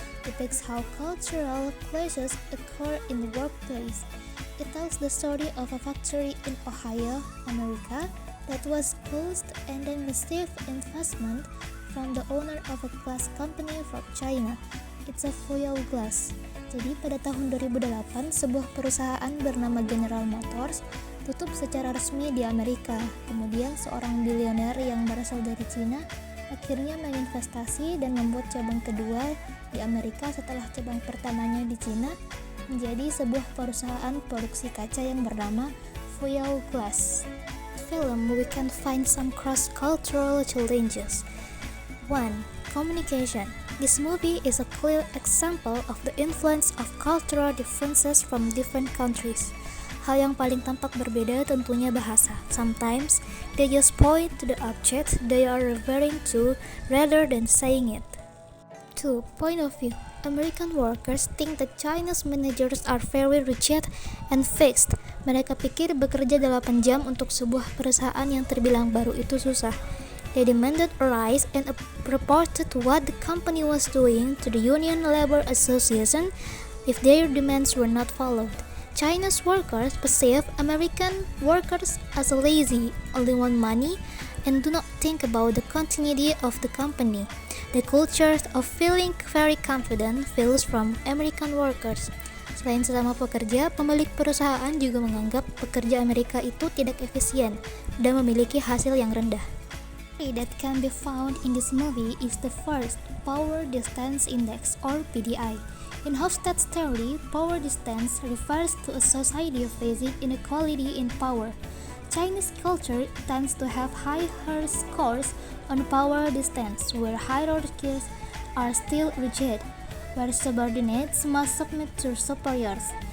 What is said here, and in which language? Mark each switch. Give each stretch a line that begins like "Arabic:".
English: Depicts how cultural clashes occur in the workplace. It tells the story of a factory in Ohio, America that was closed and then received investment from the owner of a glass company from China. It's a foil glass.
Indonesian: Jadi pada tahun 2008 sebuah perusahaan bernama General Motors tutup secara resmi di Amerika. Kemudian seorang bilioner yang berasal dari Cina akhirnya menginvestasi dan membuat cabang kedua di Amerika setelah cabang pertamanya di Cina menjadi sebuah perusahaan produksi kaca yang bernama Foil Glass.
English: Film we can find some cross-cultural challenges. 1. Communication. This movie is a clear example of the influence of cultural differences from different countries.
Indonesian: Hal yang paling tampak berbeda tentunya bahasa.
English: Sometimes, they just point to the object they are referring to rather than saying it. 2. Point of view. American workers think that Chinese managers are very rigid and fixed.
Indonesian: Mereka pikir bekerja 8 jam untuk sebuah perusahaan yang terbilang baru itu susah.
English: They demanded a rise and reported what the company was doing to the Union Labor Association if their demands were not followed. Chinese workers perceive American workers as lazy, only want money, and do not think about the continuity of the company. The culture of feeling very confident feels from American workers.
Indonesian: Selain sesama pekerja, pemilik perusahaan juga menganggap pekerja Amerika itu tidak efisien dan memiliki hasil yang rendah.
English: That can be found in this movie is the first Power Distance Index or PDI. In Hofstede's theory, power distance refers to a society facing inequality in power. Chinese culture tends to have higher scores on power distance, where hierarchies are still rigid, where subordinates must submit to superiors.